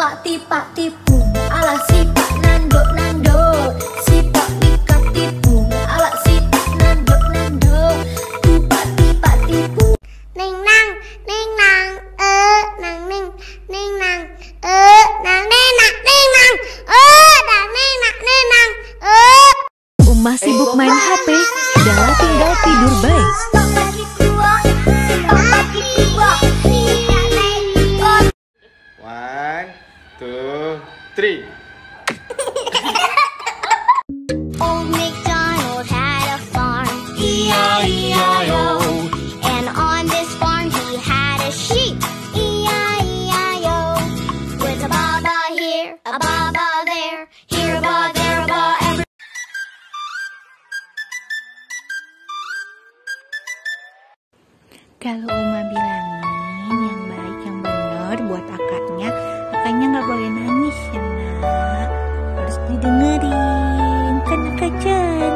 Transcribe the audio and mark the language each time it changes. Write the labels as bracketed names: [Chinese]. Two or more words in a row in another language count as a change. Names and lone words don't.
[Indonesian] tipak tipung ala sipak nanduk nanduk. Sipak tipak tipung ala sipak nanduk nanduk. Tipak tipak tipung. Ning nang nang nang ning nang nang ning nang nang. Umah sibuk main HP, Dala tinggal tidur baik. [English] One, two, three. Old MacDonald had a farm, E-I-E-I-O. And on this farm he had a sheep, E-I-E-I-O. With a baba here, a baba there, here a baba, there a baba, every. [Indonesian] Kalau Uma bilangin yang baik yang bener buat akaknya nggak boleh nangis ya nak. Harus didengerin, kan akak